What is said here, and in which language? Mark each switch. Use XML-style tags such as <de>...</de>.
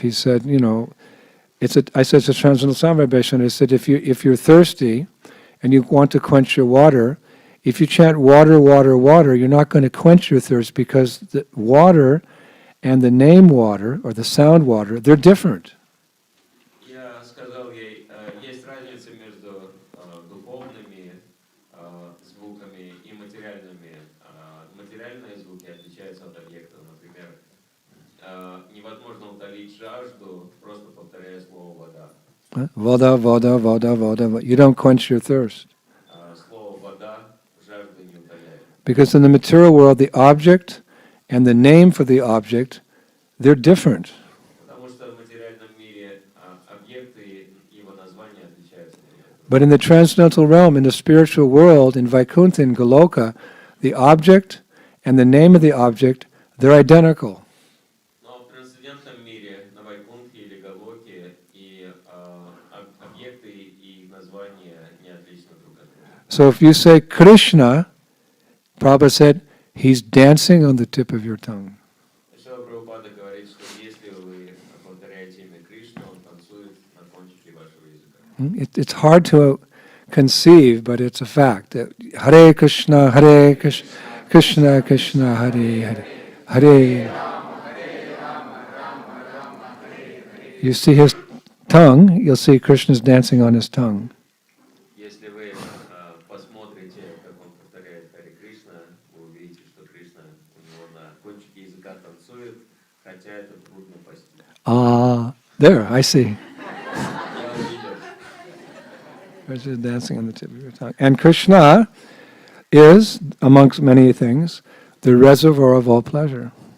<en>He said, I said it's a transcendental sound vibration. I said if you're thirsty and you want to quench your water, if you chant water, water, water, you're not going to quench your thirst because the water and the name water or the sound water, they're different.</en> <ru>Я сказал ей, есть разница между духовными звуками и материальными. Материальные звуки отличаются от объектов. Например, невозможно утолить жажду, просто повторяя слово «вода». Voda, voda, voda, voda, voda.</ru> <en>You don't quench your thirst.</en> <ru>Слово «вода» жажду не утоляет.</ru> <en>Because in the material world, the object and the name for the object, they're different.</en> <ru>Потому что в материальном мире объекты и его названия отличаются друг от друга.</ru> <en>But in the transcendental realm, in the spiritual world, in Vaikuntha, in Goloka, the object and the name of the object, they're identical.</en> <ru>Но в трансцендентном мире, на Вайкунтхе или Галоке, и объекты и их названия не отличны друг от друга.</ru> <en>So if you say Krishna, Prabhupada said, he's dancing on the tip of your tongue.</en> <ru>Шрила Прабхупада говорит, что если вы повторяете имя Кришны, он танцует на кончике вашего языка.</ru> <en>It's hard to conceive, but it's a fact. That Hare Krishna, Krishna Krishna, Hare Hare, Hare. You see his tongue, you'll see Krishna's dancing on his tongue.</en> <ru>Если вы посмотрите, как он повторяет Харе Кришна, вы увидите, что Кришна у него на кончике языка танцует, хотя это трудно постичь.</ru> <en>Ah, there, I see.</en> <ru>Я увидел.</ru> <en>Krishna is dancing on the tip of your tongue. And Krishna is, amongst many things, the reservoir of all pleasure.</en>